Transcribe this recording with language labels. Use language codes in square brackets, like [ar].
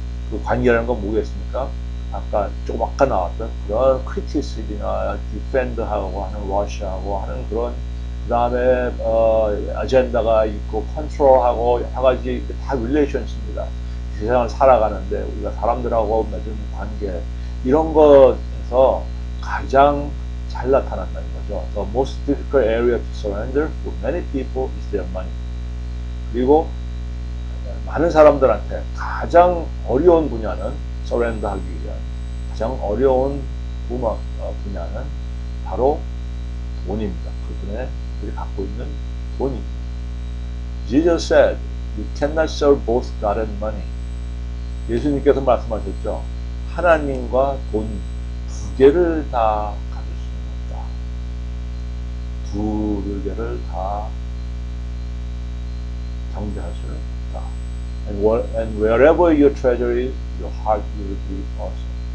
[ko] 그 관계라는 건 뭐겠습니까? 아까 나왔던 그런 크리티시즘이나 디펜드하고 하는 러시아하고 하는 그런 그 다음에 아젠다가 있고 컨트롤하고 여러 가지 다 릴레이션십니다. 세상을 살아가는데 우리가 사람들하고 맺은 관계 이런 것에서 가장 잘 나타난다는 거죠. [en] The most difficult area to surrender for many people is their money. [ko] 그리고 많은 사람들한테 가장 어려운 분야는 서렌더하기 위한 가장 어려운 분야는 바로 돈입니다. 그들이 갖고 있는 돈입니다. [en] Jesus said, you cannot serve both God and money. [ko] 예수님께서 말씀하셨죠. 하나님과 돈 두 개를 다 가질 수는 없다. 두 개를 다 경배할 수는 없다. [en] And wherever your treasure is, your heart will be also.